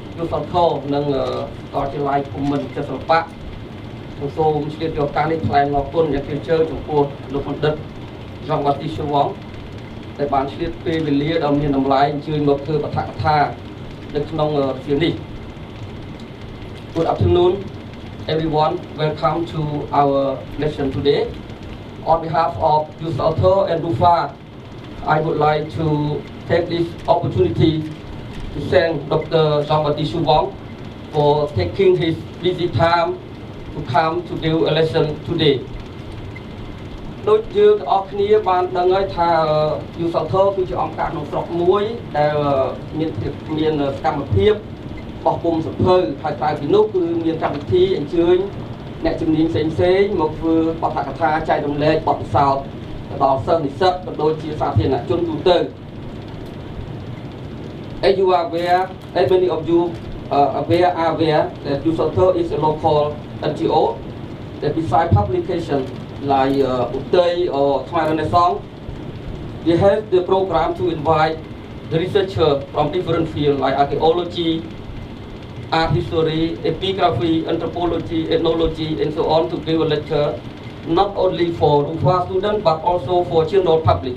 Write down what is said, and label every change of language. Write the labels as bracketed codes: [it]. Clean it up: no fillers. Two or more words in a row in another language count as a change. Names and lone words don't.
[km] សលធម៌និងតជាឡាយគុំមិនចិត្តសិល្បៈសូមឆ្លៀតយកការនេះថ្លែងអរគុណយ៉ាងជ្រាលជ្រៅចំពោះលោកបណ្ឌិតរងវទីសុវងដែលបានឆ្លៀតពេលវេលាដ៏មានតម្លៃអញ្ជើញមកធ្វើបទកថានៅក្នុងជានេះ [en] Good afternoon everyone, welcome to our lesson today. On behalf of Youth Author and Rufa, I would like to take this opportunity to thank Dr. Jean-Baptiste Souvong for taking his busy time to come to give a lesson today. [km] ដូចយើងទាំងអស់គ្នាបានដឹងហើយថា Youth Author គឺជាអង្គការក្នុងស្រុកមួយដែលមានសកម្មភាពបោះពុម្ពសភៅហើយក្រៅពីនោះគឺមានកម្មវិធីអញ្ជើញអ្នកជំនាញផ្សេងៗមកធ្វើបទកថាចែករំលែកបទពិសោធន៍ដល់សិស្សនិស្សិតក៏ដូចជាសាធារណជនទូទៅ [en] As you are aware, as many of you are aware that Youth Author is a local NGO that besides publication like Utay or Khmer Renaissance, we have the program to invite the researchers from different fields like archaeology, art history, epigraphy, anthropology, ethnology, and so on to give a lecture, not only for Rufa students but also for general public.